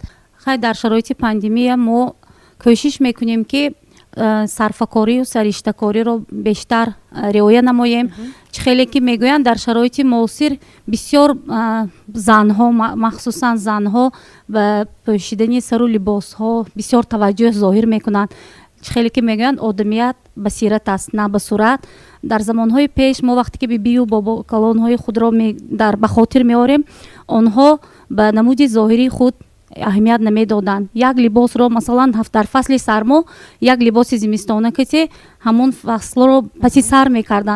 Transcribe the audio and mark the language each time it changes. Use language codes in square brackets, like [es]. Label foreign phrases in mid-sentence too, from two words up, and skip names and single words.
[tg] хай дар шароити пандемия мо кӯшиш мекунем ки сарфакорию сариштакориро бештар риоя намоем. чӣ хеле ки мегӯянд дар шароити муосир бисёр занҳо махсусан занҳо ба пӯшидани сару либосҳо бисёр таваҷҷӯҳ зоҳир мекунанд. خیلی که میگن آدمیت بصیرت است نه به صورت. در زمانهای پیش ما وقتی که بیبی و بابا کلانهای خود را در بخاطر میاریم، آنها به نمود ظاهری خود اهمیت نمیدادند. یک لباس رو مثلا در فصل سرما یک لباس زمستانه که همون فصل رو پسی سر میکردند.